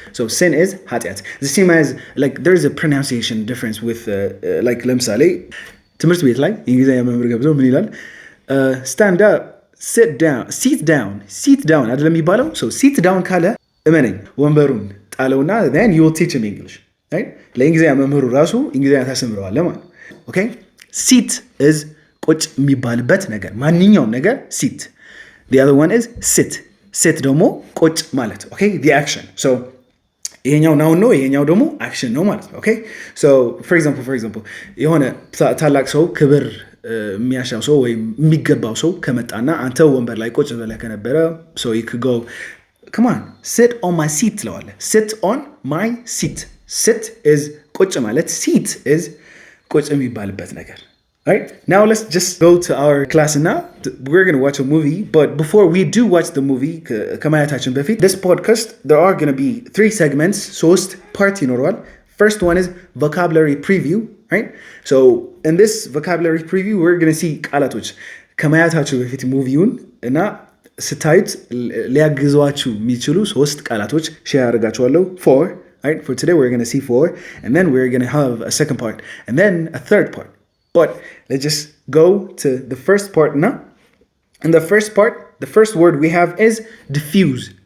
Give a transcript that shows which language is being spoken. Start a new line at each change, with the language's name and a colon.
English: So sin is ኃጢአት. The same as like there is a pronunciation difference with like
Amharic: ለምሳሌ ትምህርት ቤት ላይ እንግሊዝኛ መምህር ገብቶ ምን ይላል?
English: Stand up, sit down አይደለም የሚባለው? So sit down
Amharic: ካለ እመነኝ ወንበሩን ጣለውና
English: then you will teach him English, right?
Amharic: ለእንግሊዝኛ መምህሩ ራሱ እንግሊዝኛ ታስተምረዋለህ ማለት ነው, okay? Sit is ቁጭ የሚባልበት ነገር ማንኛውም ነገር sit.
English: The other one is sit ደግሞ ቁጭ ማለት, okay? The action.
Amharic: So ይሄኛው noun ነው, ይሄኛው ደግሞ action ነው ማለት ነው, okay? So for example የሆነ ታላቅ ሰው ክብር የሚያሻው ሰው ወይም የሚገባው ሰው ከመጣና አንተ ወንበር ላይ ቁጭ ብለህ ከነበረ
English: so you could go come on sit on my seat
Amharic: ትለዋለህ.
English: Sit on my seat. Sit is ቁጭ ማለት, seat is ቁጭ የሚባልበት ነገር. Alright, now let's just go to our class now. We're going to watch a movie, but before we do watch the movie, ከማየታችን በፊት this podcast there are going to be 3 segments,
Amharic: ሶስት part ይኖረዋል.
English: First one is vocabulary preview, right? So in this vocabulary preview we're going to see
Amharic: ቃላቶች ከማየታችሁ በፊት ሙቪውን እና ስታዩት ሊያግዟችሁ የሚችሉ ሶስት ቃላቶች ሼር አድርጋችኋለሁ.
English: 4, right? For today we're going to see 4 and then we're going to have a second part and then a third part. But let's just go to the first part now. In the first part, the first word we have is diffuse.